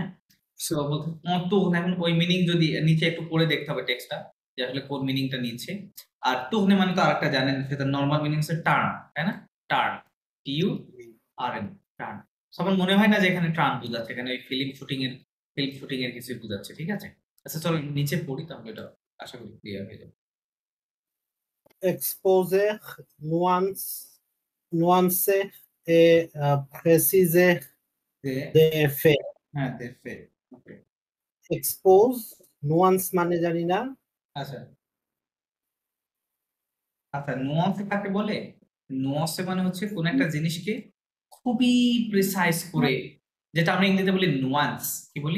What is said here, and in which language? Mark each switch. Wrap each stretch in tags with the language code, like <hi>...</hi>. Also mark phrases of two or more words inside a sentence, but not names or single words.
<bn>সো বলতে তুহনে, এখন ওই মিনিং যদি নিচে একটু পড়ে দেখতে হবে টেক্সটটা যে আসলে কোন মিনিংটা নিচ্ছে। আর তুহনে মানে তো আরেকটা জানেন, সেটা নরমাল মিনিং হচ্ছে টার্ন, তাই না?</bn> <en>turn, t u r n, turn.</en> <bn>সবার মনে হয় না যে এখানে টার্ন বোঝাচ্ছে, এখানে ওই</bn> <en>film shooting</en> <bn>এর কিছু বোঝাচ্ছে, ঠিক আছে। আচ্ছা চলো নিচে পড়ি, তাহলে এটা আশা করি ক্লিয়ার হয়ে যাবে।</bn> <fr>Exposer, nuancer et préciser des faits.</fr> <bn>হ্যাঁ দেখে ওকে।</bn> <fr>Expose, nuance</fr> <bn>মানে জানি না। আচ্ছা আচ্ছা নুয়ান্স কাকে বলে? নুয়ান্স মানে হচ্ছে কোন একটা জিনিসকে খুবই প্রিসাইজ করে, যেটা আমরা ইংরেজিতে বলি নুয়ান্স, কি বলি?</bn>